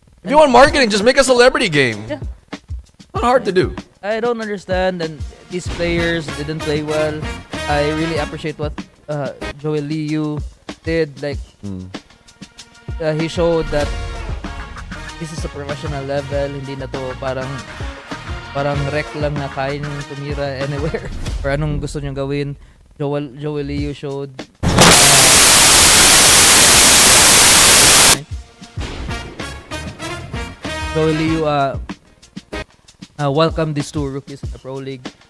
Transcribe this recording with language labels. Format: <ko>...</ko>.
<en>If you want marketing, just make a celebrity game. Yeah. Not hard to do. I don't understand, and these players didn't play well. I really appreciate what Joel Liu did. Like he showed that this is a professional level.</en> <tl>Hindi na to parang rec lang na kaya niyong tumira anywhere or anong gusto niyong gawin.</tl> <en>Joel Liu showed Joel Liu welcome these two rookies in the Pro League.</en>